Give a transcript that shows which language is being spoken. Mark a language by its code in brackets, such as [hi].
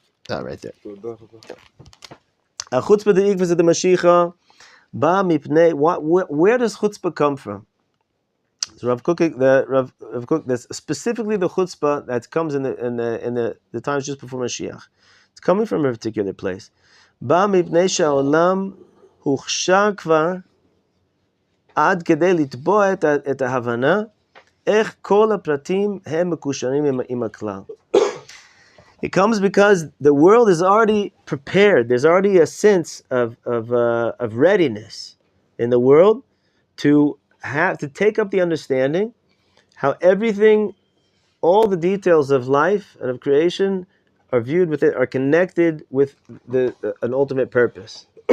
[en] Right there. Chutzpah diikvis the Mashiach. Ba mipnei. Where does chutzpah come from? So Rav Kook, that's specifically the chutzpah that comes in the times just before Mashiach. It's coming from a particular place. [he] Ba mipnei sha'olam הוכשר כבר עד כדי לתבוע את ההבנה איך כל הפרטים הם מקושרים עם הכלל. [en] It comes because the world is already prepared. There's already a sense of readiness in the world to take up the understanding how everything, all the details of life and of creation are viewed with it, are connected with an ultimate purpose.